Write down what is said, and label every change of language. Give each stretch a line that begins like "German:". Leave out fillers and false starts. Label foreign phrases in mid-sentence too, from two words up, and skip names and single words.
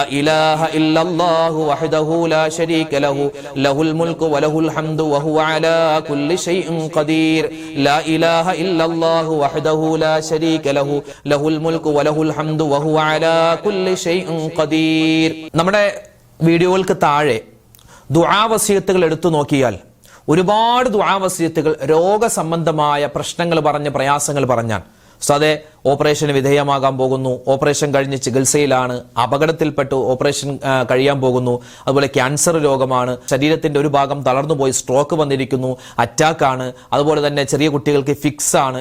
Arabic: إله إلا الله وحده لا شريك له له الملك وله الحمد وهو على كل شيء قدير لا إله إلا الله وحده لا شريك له له الملك وله الحمد وهو على كل شيء
Malayalam: قدير നമ്മുടെ വീഡിയോകൾക്ക് താഴെ ദുആ വസിയത്തുകൾ എടുത്തു നോക്കിയാൽ ഒരുപാട് ദുആ വസിയത്തുകൾ രോഗസംബന്ധമായ പ്രശ്നങ്ങൾ പറഞ്ഞ് പ്രയാസങ്ങൾ പറഞ്ഞാൽ സദേ ഓപ്പറേഷന് വിധേയമാകാൻ പോകുന്നു, ഓപ്പറേഷൻ കഴിഞ്ഞ് ചികിത്സയിലാണ്, അപകടത്തിൽപ്പെട്ട് ഓപ്പറേഷൻ കഴിയാൻ പോകുന്നു, അതുപോലെ ക്യാൻസർ രോഗമാണ്, ശരീരത്തിന്റെ ഒരു ഭാഗം തളർന്നുപോയി സ്ട്രോക്ക് വന്നിരിക്കുന്നു, അറ്റാക്കാണ്, അതുപോലെ തന്നെ ചെറിയ കുട്ടികൾക്ക് ഫിക്സ് ആണ്.